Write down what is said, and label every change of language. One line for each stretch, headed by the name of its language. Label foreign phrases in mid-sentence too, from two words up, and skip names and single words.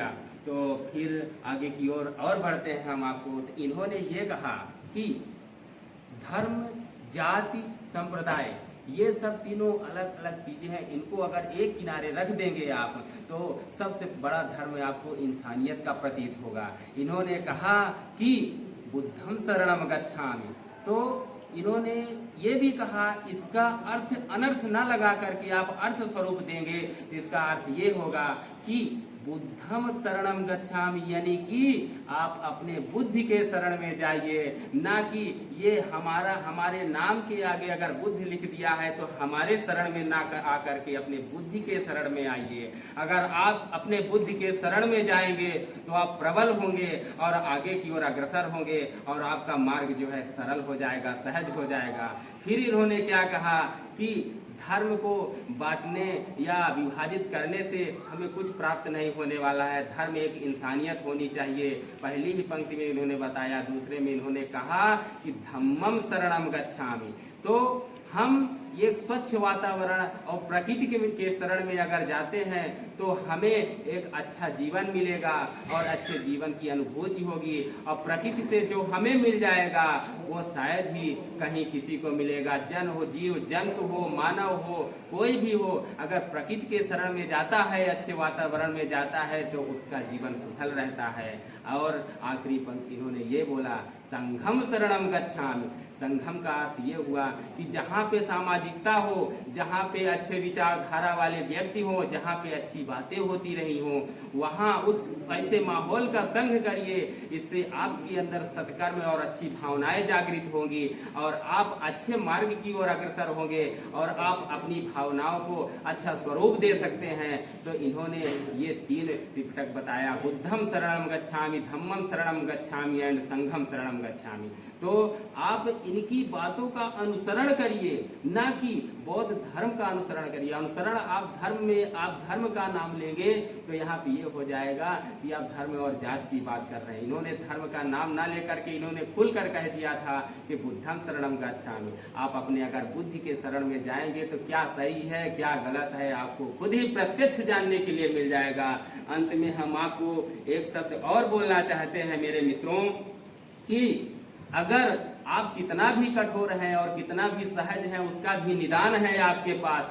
Hindi: तो फिर आगे की ओर और बढ़ते हैं हम आपको। तो इन्होंने ये कहा कि धर्म, जाति, संप्रदाय, ये सब तीनों अलग अलग चीजें हैं, इनको अगर एक किनारे रख देंगे आप तो सबसे बड़ा धर्म आपको इंसानियत का प्रतीत होगा। इन्होंने कहा कि
Pali: बुद्धम शरणम गच्छामि।
Hindi: तो इन्होंने ये भी कहा, इसका अर्थ अनर्थ ना लगा करके आप अर्थ स्वरूप देंगे तो इसका अर्थ ये होगा कि
Pali: बुद्धम शरणम गच्छामि,
Hindi: यानी कि आप अपने बुद्धि के शरण में जाइए, ना कि ये हमारे नाम के आगे अगर बुद्धि लिख दिया है तो हमारे शरण में ना आकर के अपने बुद्धि के शरण में आइए। अगर आप अपने बुद्धि के शरण में जाएंगे तो आप प्रबल होंगे और आगे की ओर अग्रसर होंगे और आपका मार्ग जो है सरल हो जाएगा, सहज हो जाएगा। फिर इन्होंने क्या कहा कि धर्म को बांटने या विभाजित करने से हमें कुछ प्राप्त नहीं होने वाला है। धर्म एक इंसानियत होनी चाहिए। पहली ही पंक्ति में इन्होंने बताया, दूसरे में इन्होंने कहा कि
Pali: धम्मम शरणम गच्छामि।
Hindi: तो हम एक स्वच्छ वातावरण और प्रकृति के शरण में अगर जाते हैं तो हमें एक अच्छा जीवन मिलेगा और अच्छे जीवन की अनुभूति होगी। और प्रकृति से जो हमें मिल जाएगा वो शायद ही कहीं किसी को मिलेगा। जन हो, जीव जंतु हो, मानव हो, कोई भी हो, अगर प्रकृति के शरण में जाता है, अच्छे वातावरण में जाता है तो उसका जीवन कुशल रहता है। और आखिरी पंक्ति इन्होंने ये बोला,
Pali: संघम शरणम गच्छामि।
Hindi: संघम का अर्थ ये हुआ कि जहाँ पे सामाजिकता हो, जहाँ पे अच्छे विचारधारा वाले व्यक्ति हो, जहाँ पे अच्छी बातें होती रही हो, वहाँ उस ऐसे माहौल का संग करिए। इससे आपके अंदर सत्कर्म और अच्छी भावनाएं जागृत होंगी और आप अच्छे मार्ग की ओर अग्रसर होंगे और आप अपनी भावनाओं को अच्छा स्वरूप दे सकते हैं। तो इन्होंने ये 3 त्रिपिटक बताया,
Pali: बुद्धम शरणम गच्छामि, धम्मम शरणम गच्छामि एंड संघम शरणम गच्छामि।
Hindi: तो आप इनकी बातों का अनुसरण करिए, ना कि बौद्ध धर्म का अनुसरण करिए। अनुसरण आप धर्म का नाम लेंगे तो यहाँ पे ये हो जाएगा कि आप धर्म और जात की बात कर रहे हैं। इन्होंने धर्म का नाम ना लेकर के इन्होंने खुलकर कह दिया था कि
Pali: बुद्धम शरणम गच्छामि।
Hindi: आप अपने अगर बुद्धि के शरण में जाएंगे तो क्या सही है क्या गलत है आपको खुद ही प्रत्यक्ष जानने के लिए मिल जाएगा। अंत में हम आपको एक शब्द और बोलना चाहते हैं मेरे मित्रों कि अगर आप कितना भी कठोर हैं और कितना भी सहज हैं, उसका भी निदान है आपके पास।